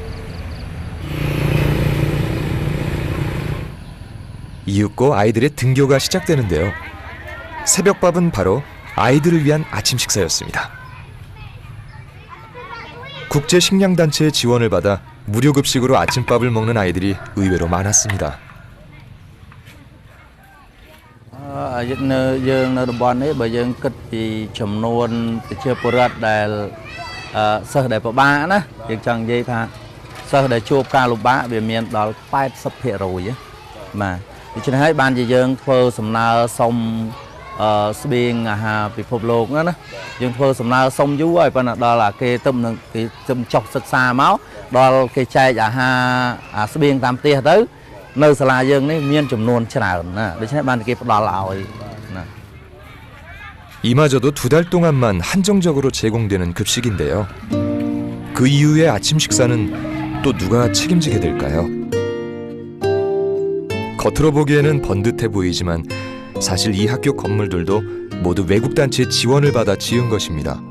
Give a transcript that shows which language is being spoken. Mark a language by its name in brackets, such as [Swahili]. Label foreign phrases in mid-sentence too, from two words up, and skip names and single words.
[Korean] 이윽고 아이들의 등교가 시작되는데요. 새벽밥은 바로 아이들을 위한 아침 식사였습니다. 국제식량단체의 지원을 받아 무료급식으로 아침밥을 먹는 아이들이 의외로 많았습니다. [Khmer] យើងនៅតំបន់នេះបើយើងគិតពីចំនួនប្រជាពលរដ្ឋដែលសិស្សដែលពិបាកណាយើងចង់ និយាយថាសិស្សដែលជួបការលំបាកវាមានដល់ 80% បាទដូច្នេះហើយបានជាយើងធ្វើសំណើសុំស្បៀងអាហារពិភពលោកណាយើងធ្វើសំណើសុំយូរហើយប៉ុន្តែដល់គេទៅចុះសិក្សាមកដល់គេចែកអាហារស្បៀងតាមផ្ទះទៅនៅសាលាយើងនេះមានចំនួនច្រើនណាដូច្នេះបានគេផ្ដល់ឲ្យណា [Korean] 이마저도 2달 동안만 한정적으로 제공되는 급식인데요. 그 이후의 아침 식사는 또 누가 책임지게 될까요? 겉으로 보기에는 번듯해 보이지만 사실 이 학교 건물들도 모두 외국 단체의 지원을 받아 지은 것입니다.